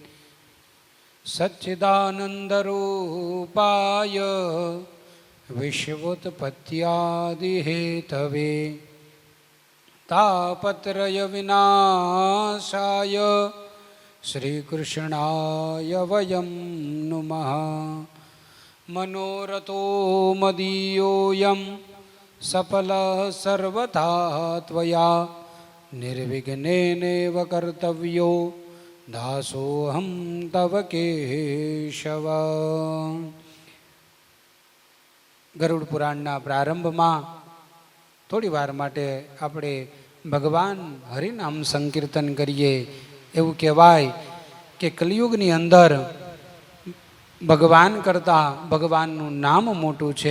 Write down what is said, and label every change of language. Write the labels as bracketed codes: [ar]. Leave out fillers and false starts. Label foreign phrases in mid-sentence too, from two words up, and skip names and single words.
[sa] सच्चिदानंद रूपाय विश्वोत्पत्त्यादिहेतवे तापत्रय विनाशाय श्रीकृष्णाय वयं नुमः। मनोरथो मदीयोऽयं सफलः सर्वथा त्वया निर्विघ्नेनैव कर्तव्यो दासोऽहं तव केशव। [gu] ગરુડ પુરાણના પ્રારંભમાં થોડી વાર માટે આપણે ભગવાન હરિનામ સંકીર્તન કરીએ. એવું કહેવાય કે કલિયુગની અંદર ભગવાન કરતાં ભગવાનનું નામ મોટું છે.